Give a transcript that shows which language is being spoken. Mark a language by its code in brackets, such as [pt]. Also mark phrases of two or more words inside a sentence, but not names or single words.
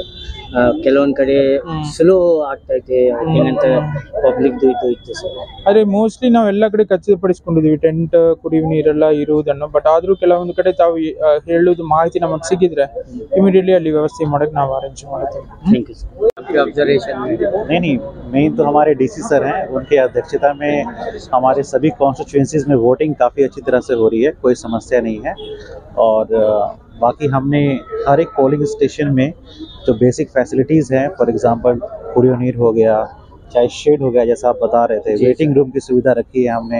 [kn] ಕೆಲವೊಂದು ಕಡೆ ಸ್ಲೋ ಆಗ್ತೈತೆ ವೋಟಿಂಗ್ ಅಂತ ಪಬ್ಲಿಕ್ ಇತ್ತು ಸರ್. ಆದರೆ ಮೋಸ್ಟ್ಲಿ ನಾವು ಎಲ್ಲ ಕಡೆ ಖಚಿತಪಡಿಸ್ಕೊಂಡಿದ್ದೀವಿ ಟೆಂಟ್ ಕುಡಿಯುವ ನೀರೆಲ್ಲ ಇರುವುದನ್ನು. ಬಟ್ ಆದರೂ ಕೆಲವೊಂದು ಕಡೆ ತಾವು ಹೇಳೋದು ಮಾಹಿತಿ ನಮಗೆ ಸಿಕ್ಕಿದ್ರೆ ಇಮಿಡಿಯೇಟ್ಲಿ ಅಲ್ಲಿ ವ್ಯವಸ್ಥೆ ಮಾಡೋಕ್ಕೆ ನಾವು ಅರೇಂಜ್ ಮಾಡ್ತೀವಿ. [en] Thank you sir. [hi] आपकी ऑब्जर्वेशन नहीं मेन तो हमारे [en] DC sir [hi] हैं, उनकी अध्यक्षता में हमारे सभी कॉन्स्टिट्यूएंसीज में वोटिंग काफ़ी अच्छी तरह से हो रही है, कोई समस्या नहीं है। और बाकी हमने हर एक पोलिंग स्टेशन में जो [en] basic facilities [hi] हैं, [en] for example [kn] ಕುಡಿಯುವ ನೀರು [hi] हो गया, चाहे शेड हो गया जैसा आप बता रहे थे, [en] waiting room [hi] की सुविधा रखी है हमने।